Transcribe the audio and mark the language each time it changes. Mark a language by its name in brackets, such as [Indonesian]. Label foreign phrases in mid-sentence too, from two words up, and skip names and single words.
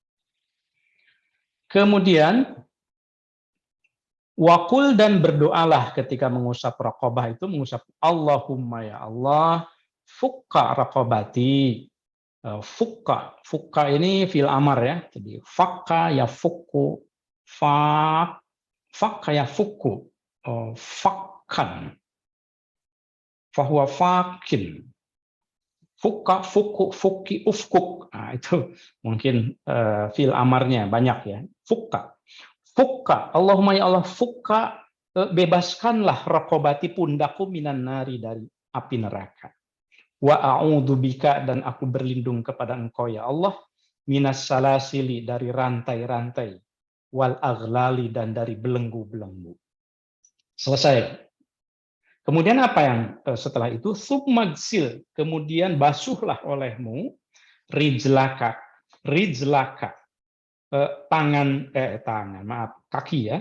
[Indonesian] Kemudian wakul dan berdoalah ketika mengusap raqabah itu, mengusap [Arabic] اللهم يا الله فك رقبتي. [Indonesian] Fukka ini [Arabic] في الأمر [Indonesian] ya. [Arabic] Jadi فك يفك فك يفك فكا. فهو فاك فك فكو فكي افكك. [Indonesian] Nah, itu mungkin fi'il amarnya banyak ya. [Arabic] فك فك اللهم يا الله فك, bebaskanlah raqabati pundakku من النار, [Indonesian] dari api neraka. [Arabic] وأعوذ بك, [Indonesian] dan aku berlindung kepada Engkau ya Allah, [Arabic] من السلاسل, [Indonesian] dari rantai-rantai, [Arabic] والأغلال, [Indonesian] dan dari belenggu-belenggu. Selesai. Kemudian apa yang setelah itu? Submagsil, kemudian basuhlah olehmu rijlaka, kaki ya.